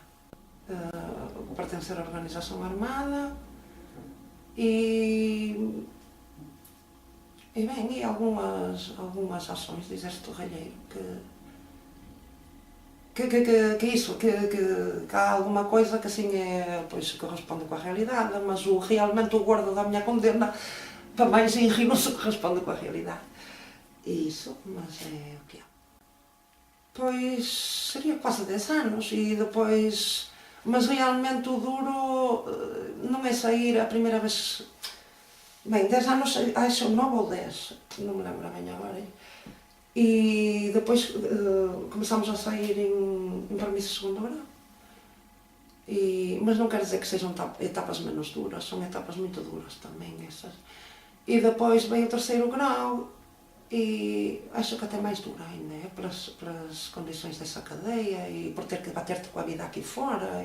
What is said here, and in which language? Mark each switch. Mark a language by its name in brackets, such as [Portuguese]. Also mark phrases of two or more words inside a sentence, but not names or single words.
[Galician] Pertencer á organización armada, e ben, e algunhas ações de exército galleiro que iso, que [Portuguese] há alguma coisa que assim [Galician] pois corresponde coa realidade, mas realmente o gordo da miña condena para máis inri non se corresponde coa realidade. E iso, mas é o que é. Pois sería quase 10 anos e depois, mas realmente o duro non é sair a primeira vez. Ben, 10 anos, acho 9 ou 10, non me lembro ben agora. [Portuguese] E depois começamos a sair em permiso de segundo grau. Mas não quer dizer que sejam etapas menos duras, são etapas muito duras também essas. E depois vem o terceiro grau e acho que até mais dura ainda, pelas condições dessa cadeia e por ter que bater-te com a vida aqui fora.